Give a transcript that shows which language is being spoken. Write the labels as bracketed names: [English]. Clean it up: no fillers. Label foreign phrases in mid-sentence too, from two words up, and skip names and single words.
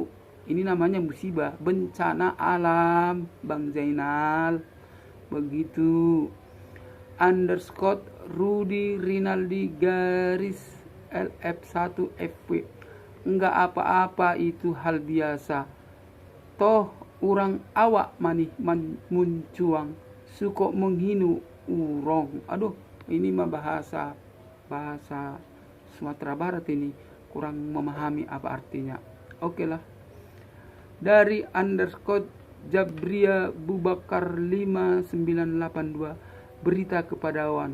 [Indonesian] Ini namanya musibah, bencana alam, Bang Zainal. Begitu. Underscore Rudi Rinaldi garis LF1FW, enggak apa-apa, itu hal biasa. [Minangkabau] Toh orang awak manih muncuang, suko menghinu urong. [Indonesian] Aduh, ini mah bahasa Sumatera Barat ini. Kurang memahami apa artinya. Oke lah. Dari underscore Jabria Bubakar 5982, berita kepada awan.